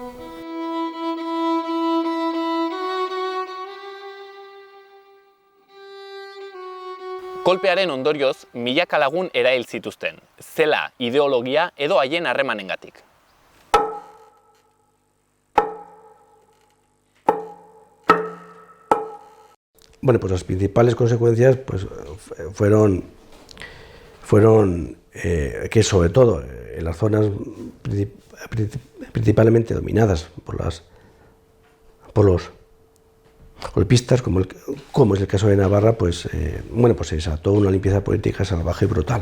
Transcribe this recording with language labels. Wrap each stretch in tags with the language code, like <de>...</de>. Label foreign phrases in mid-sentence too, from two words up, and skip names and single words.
<eu>Kolpearen ondorioz, milaka lagun erail zituzten, zela, ideologia edo haien harremanengatik.</eu> <es>Bueno, pues las principales consecuencias pues, fueron que sobre todo en las zonas principalmente dominadas por los golpistas, como es el caso de Navarra, pues, bueno, pues se desató una limpieza política salvaje y brutal.</es>